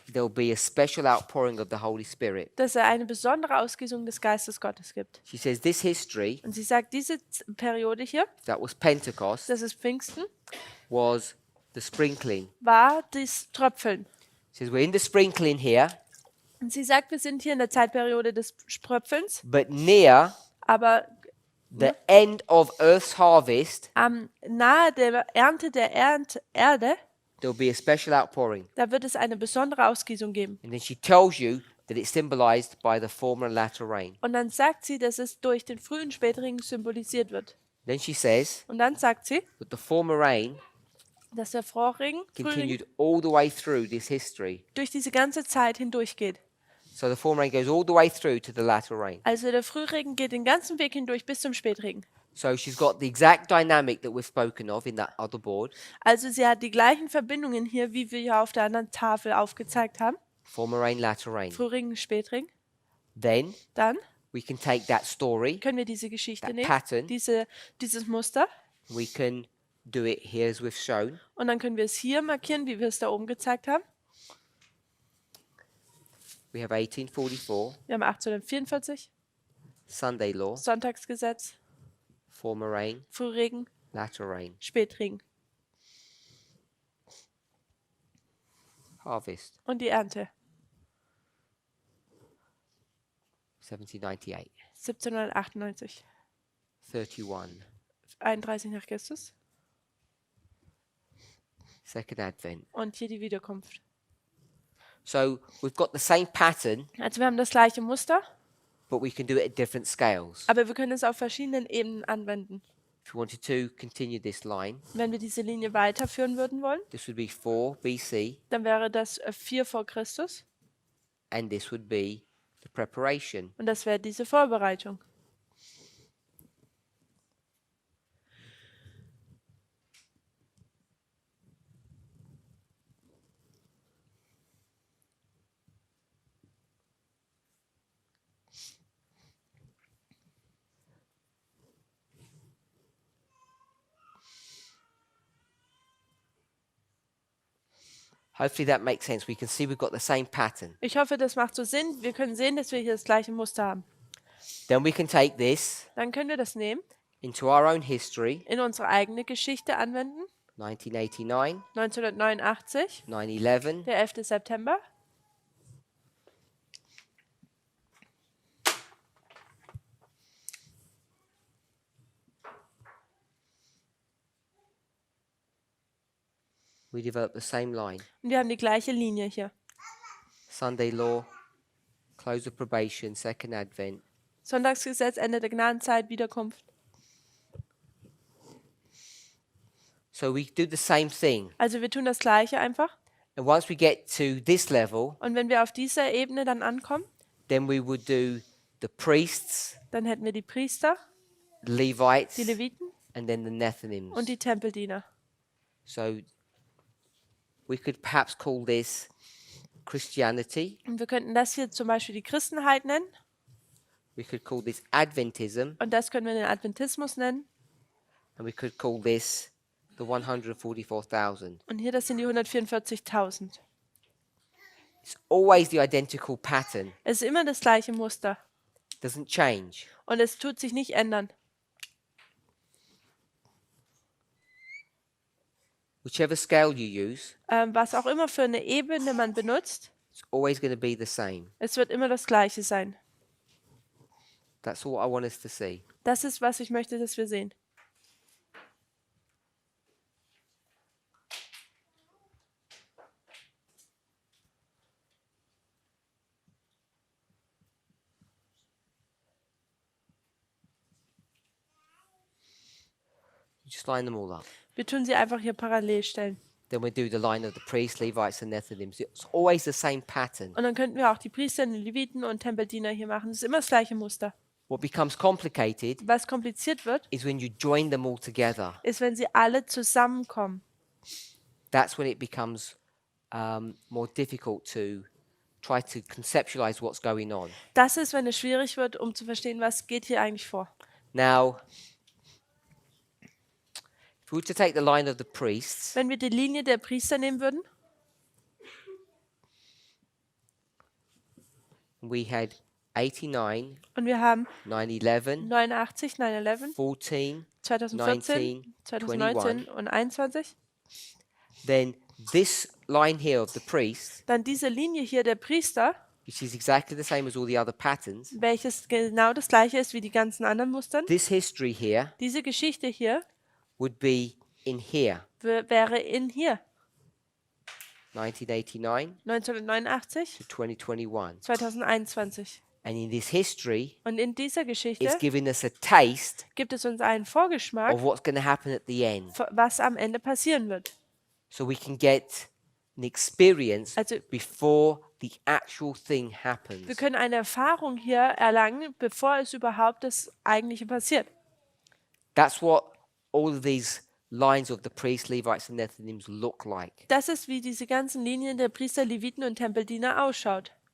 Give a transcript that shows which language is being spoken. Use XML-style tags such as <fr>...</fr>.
<en>there'll be a special outpouring of the Holy Spirit.</en> <de>dass es eine besondere Ausgießung des Geistes Gottes gibt.</de> <en>She says this history,</en> <de>Und sie sagt, diese Periode hier,</de> <en>that was Pentecost,</en> <de>das ist Pfingsten,</de> <en>was the sprinkling.</en> <de>war das Tröpfeln.</de> <en>She says we're in the sprinkling here,</en> <de>Und sie sagt, wir sind hier in der Zeitperiode des Tröpfelns,</de> <en>but near</en> <de>aber</de> <en>the end of Earth's harvest,</en> <de>nahe der Ernte der Erde,</de> <en>there'll be a special outpouring.</en> <de>da wird es eine besondere Ausgießung geben.</de> <en>And then she tells you that it's symbolized by the former and latter rain.</en> <de>Und dann sagt sie, dass es durch den frühen Spätregen symbolisiert wird.</de> <en>Then she says</en> <de>Und dann sagt sie,</de> <en>that the former rain</en> <de>dass der Frühregen</de> <en>continued all the way through this history.</en> <de>durch diese ganze Zeit hindurchgeht.</de> <en>So the former rain goes all the way through to the latter rain.</en> <de>Also der Frühregen geht den ganzen Weg hindurch bis zum Spätregen.</de> <en>So she's got the exact dynamic that we've spoken of in that other board.</en> <de>Also sie hat die gleichen Verbindungen hier, wie wir hier auf der anderen Tafel aufgezeigt haben.</de> <en>Former rain, latter rain.</en> <de>Frühregen, Spätregen.</de> <en>Then</en> <de>Dann</de> <en>we can take that story,</en> <de>können wir diese Geschichte</de> <en>that</en> <de>nehmen,</de> <en>pattern,</en> <de>dieses Muster,</de> <en>we can do it here as we've shown.</en> <de>und dann können wir es hier markieren, wie wir es da oben gezeigt haben.</de> <en>We have 1844,</en> <de>Wir haben 1844,</de> <en>Sunday law,</en> <de>Sonntagsgesetz,</de> <en>former rain,</en> <de>Frühregen,</de> <en>latter rain,</en> <de>Spätregen</de> <en>harvest,</en> <de>und die Ernte.</de> <en>1798,</en> <de>1798,</de> <en>31,</en> <de>31 nach Christus</de> <en>second advent.</en> <de>und hier die Wiederkunft.</de> <en>So we've got the same pattern,</en> <de>Also wir haben das gleiche Muster,</de> <en>but we can do it at different scales.</en> <de>aber wir können es auf verschiedenen Ebenen anwenden.</de> <en>If If we wanted to continue this line,</en> <de>Wenn wir diese Linie weiterführen würden wollen,</de> <en>this would be 4 BC,</en> <de>dann wäre das 4 vor Christus</de> <en>and this would be the preparation.</en> <de>und das wäre diese Vorbereitung.</de> <en>Hopefully that makes sense. We can see we've got the same pattern.</en> <de>Ich hoffe, das macht so Sinn. Wir können sehen, dass wir hier das gleiche Muster haben.</de> <en>Then we can take this</en> <de>Dann können wir das nehmen,</de> <en>into our own history,</en> <de>in unsere eigene Geschichte anwenden.</de> <en>1989,</en> <de>1989,</de> <en>9/11,</en> <de>der 11. September.</de> <en>we developed the same line.</en> <de>Und wir haben die gleiche Linie hier.</de> <en>Sunday law, close of probation, second advent.</en> <de>Sonntagsgesetz, Ende der Gnadenzeit, Wiederkunft.</de> <en>So we do the same thing.</en> <de>Also wir tun das Gleiche einfach.</de> <en>And once we get to this level,</en> <de>Und wenn wir auf dieser Ebene dann ankommen,</de> <en>then we would do the priests,</en> <de>dann hätten wir die Priester,</de> <en>the Levites,</en> <de>die Leviten</de> <en>and then the Nethinims.</en> <de>und die Tempeldiener.</de> <en>So we could perhaps call this Christianity.</en> <de>Und wir könnten das hier zum Beispiel die Christenheit nennen.</de> <en>We could call this Adventism.</en> <de>Und das können wir den Adventismus nennen.</de> <en>And we could call this the 144,000.</en> <de>Und hier, das sind die 144.000.</de> <en>It's always the identical pattern.</en> <de>Es ist immer das gleiche Muster.</de> <en>Doesn't change.</en> <de>Und es tut sich nicht ändern.</de> <en>Whichever scale you use,</en> <de>Was auch immer für eine Ebene man benutzt,</de> <en>it's always going to be the same.</en> <de>es wird immer das Gleiche sein.</de> <en>That's all I want us to see.</en> <de>Das ist, was ich möchte, dass wir sehen.</de> <en>You just line them all up.</en> <de>Wir tun sie einfach hier parallel stellen.</de> <en>Then we do the line of the priests, Levites, and Nethinims. It's always the same pattern.</en> <de>Und dann könnten wir auch die Priester, die Leviten und Tempeldiener hier machen. Es ist immer das gleiche Muster.</de> <en>What becomes complicated</en> <de>Was kompliziert wird,</de> <en>is when you join them all together.</en> <de>ist, wenn sie alle zusammenkommen.</de> <en>That's when it becomes more difficult to try to conceptualize what's going on.</en> <de>Das ist, wenn es schwierig wird, um zu verstehen, was geht hier eigentlich vor.</de> <en>Now, if we were to take the line of the priests,</en> <de>Wenn wir die Linie der Priester nehmen würden,</de> <en>we had 89,</en> <de>und wir haben</de> <en>9/11,</en> <de>89, 9/11,</de> <en>14,</en> <de>2014, 2019 und 21,</de> <en>then this line here of the priests,</en> <de>dann diese Linie hier der Priester,</de> <en>which is exactly the same as all the other patterns,</en> <de>welches genau das gleiche ist wie die ganzen anderen Mustern.</de> <en>this history here</en> <de>Diese Geschichte hier</de> <en>would be in here,</en> <de>wäre in hier,</de> <en>1989</en> <de>1989,</de> <en>to 2021.</en> <de>2021.</de> <en>And in this history,</en> <de>Und in dieser</de> <en>it's</en> <de>Geschichte</de> <en>giving us a taste</en> <de>gibt es uns einen Vorgeschmack,</de> <en>of what's going to happen at the end.</en> <de>was am Ende passieren wird.</de> <en>So we can get an experience</en> <de>Also</de> <en>before the actual thing happens.</en> <de>wir können eine Erfahrung hier erlangen, bevor es überhaupt das Eigentliche passiert.</de> <en>That's what all of these lines of the priests, Levites, and Nethinims look like.</en> <de>Das ist, wie diese ganzen Linien der Priester, Leviten und Tempeldiener ausschaut.</de>